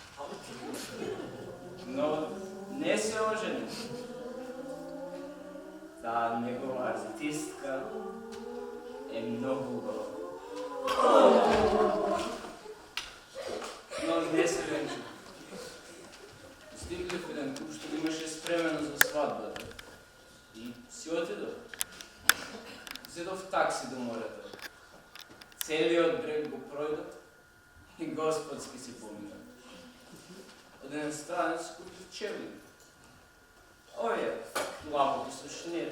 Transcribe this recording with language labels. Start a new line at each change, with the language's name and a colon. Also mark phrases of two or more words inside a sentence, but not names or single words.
Bulgarian: Но не се ожени. Та негова артистка е много хубава. Но не се венча. Стигли в един куп,
Macedonian: што имаше спремено за сватбата. И си отидов. Седов такси до морето. Целиот брег го пројдов и господски си поминав. Од еден странец купив чевли. Овие лапоти со шнир.